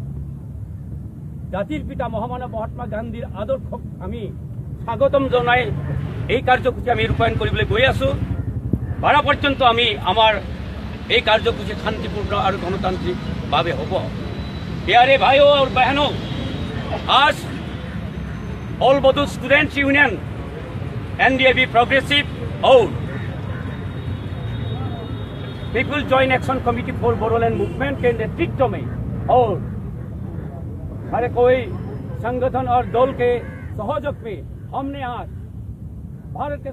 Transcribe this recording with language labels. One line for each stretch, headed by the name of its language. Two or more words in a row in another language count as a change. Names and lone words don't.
Assamese: জাতিৰ পিতা মহামানৱ মহাত্মা গান্ধীৰ আদৰ্শক আমি স্বাগতম জনাই এই কাৰ্যসূচী আমি ৰূপায়ণ কৰিবলৈ গৈ আছো বাৰা পৰ্যন্ত আমি আমাৰ এই কাৰ্যসূচী শান্তিপূৰ্ণ আৰু গণতান্ত্ৰিকভাৱে হ'ব
Hindi: प्यारे भाइयों और बहनों आज ऑल बधू स्टूडेंट्स यूनियन NDAP प्रोग्रेसिव और पीपल जॉइंट एक्शन कमिटी फॉर बडोलैंड मूवमेंट के नेतृत्व में और हर कोई संगठन और दल के सहयोग में हमने आज भारत के